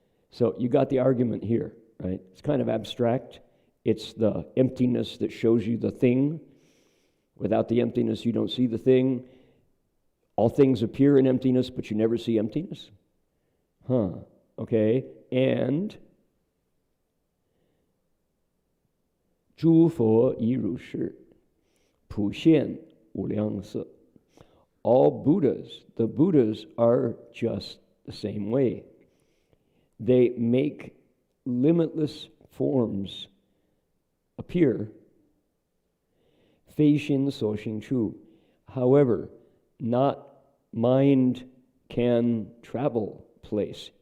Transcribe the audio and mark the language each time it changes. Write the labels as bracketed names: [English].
[English] So you got the argument here, right? It's kind of abstract. It's the emptiness that shows you the thing. Without the emptiness, you don't see the thing. All things appear in emptiness, but you never see emptiness. Okay. And [Chinese] 诸佛亦如是，普现无量色. [English] All Buddhas, the Buddhas are just the same way. They make limitless forms appear. [Chinese] 非心所行处. [English] However, not mind can travel place.